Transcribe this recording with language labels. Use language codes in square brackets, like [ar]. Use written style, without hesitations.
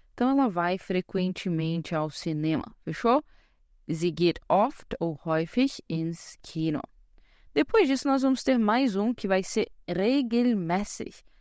[pt] Então, ela vai frequentemente ao cinema. Fechou? [de] Sie geht oft ou häufig ins Kino. [pt] Depois disso, nós vamos ter mais um que vai ser regelmäßig.